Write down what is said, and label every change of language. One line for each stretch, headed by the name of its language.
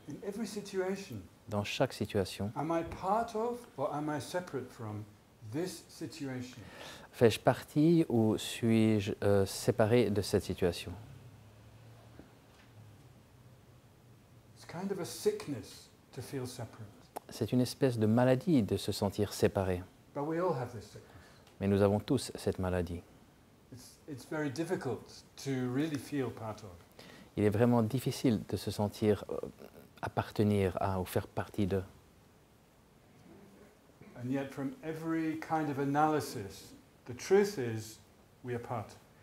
English: In every situation,
French: dans chaque situation.
English: am I part of or am I separate from this situation?
French: Fais-je partie ou suis-je séparé de cette situation?
English: It's kind of a sickness to feel separate,
French: C'est une espèce de maladie de se sentir séparé,
English: but we all have this sickness.
French: mais nous avons tous cette maladie.
English: It's very difficult to really feel part of.
French: Il est vraiment difficile de se sentir appartenir à ou faire partie de.
English: And yet from every kind of analysis, the truth is we are part.